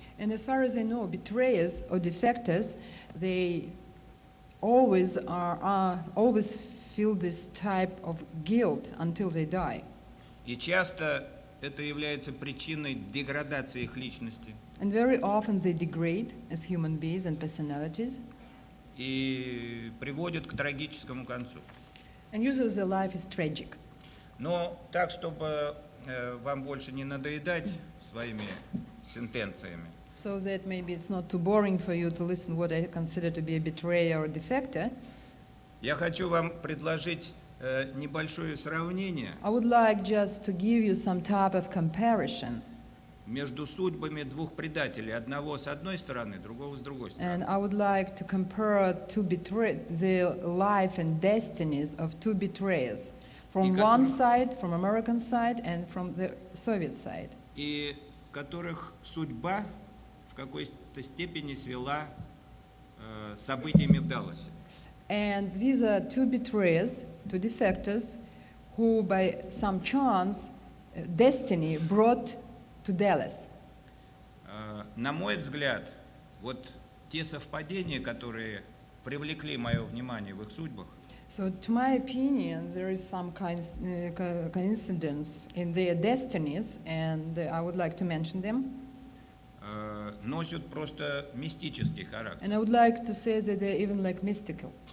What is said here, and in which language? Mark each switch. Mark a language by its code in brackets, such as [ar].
[en] And as far as I know, betrayers or defectors, they always always feel this type of guilt until they die. [ru] И часто это является причиной деградации их личности [en] And very often they degrade as human beings and personalities, [ru] и приводит к трагическому концу. [en] and usually their life is tragic. [ru] Но так, чтобы вам больше не надоедать своими сентенциями, [en] So that maybe it's not too boring for you to listen what I consider to be a betrayer or defector, [ru] я хочу вам предложить небольшое сравнение [en] I would like just to give you some type of comparison. [ru] между судьбами двух предателей, одного с одной стороны, другого с другой [en] And [ru] стороны. [en] I would like to compare the life and destinies of two betrayers, from one side, from American side, and from the Soviet side, [ru] И которых судьба в какой-то степени свела событиями в Далласе. [en] and these are two betrayers, two defectors, who by some chance, destiny brought to Dallas. [ru] На мой взгляд, вот те совпадения, которые привлекли мое внимание в их судьбах, [en] So to my opinion, there is some coincidence in their destinies, and I would like to mention them. [ru] носят просто мистический характер. [en] And I would like to say that they're even like mystical.